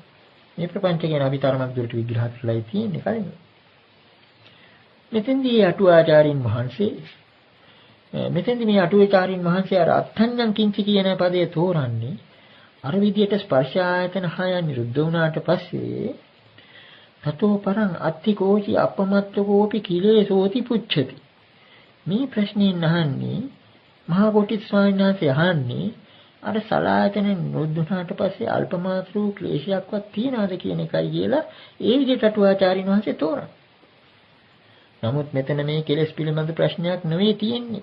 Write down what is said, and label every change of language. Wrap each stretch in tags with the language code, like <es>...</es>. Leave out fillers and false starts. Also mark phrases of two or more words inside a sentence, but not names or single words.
<si>මේ ප්‍රපංච ගැන අපි තරමක් දුරට විග්‍රහ කරලායි තියෙන්නේ කලින්. මෙතෙන්දී අටුවාචාරින් වහන්සේ මේ අටුවාචාරින් වහන්සේ අර</si> <pi>අත්ථඤ්ඤං කිංචි</pi> <si>කියන පදයේ තෝරන්නේ අර විදියට ස්පර්ශ ආයතන හය නිරුද්ධ වුණාට පස්සේ</si> <pi>තතෝ පරං අත්තිකෝචි අපමත්තකෝපි කිලේසෝති පුච්ඡති.</pi> <si>මේ ප්‍රශ්නේ අහන්නේ මහා කොටිත් ස්වාමීන් වහන්සේ අහන්නේ අර සලායතන නිරුද්ධුණාට පස්සේ අල්පමාත්‍ර වූ ක්ලේශයක්වත් තියනවාද කියන එකයි කියලා ඒ විදිහට අටුවාචාරින් වහන්සේ තෝරන. නමුත් මෙතන මේ කෙලෙස් පිළිබඳ ප්‍රශ්නයක් නෙවෙයි තියෙන්නේ.</si>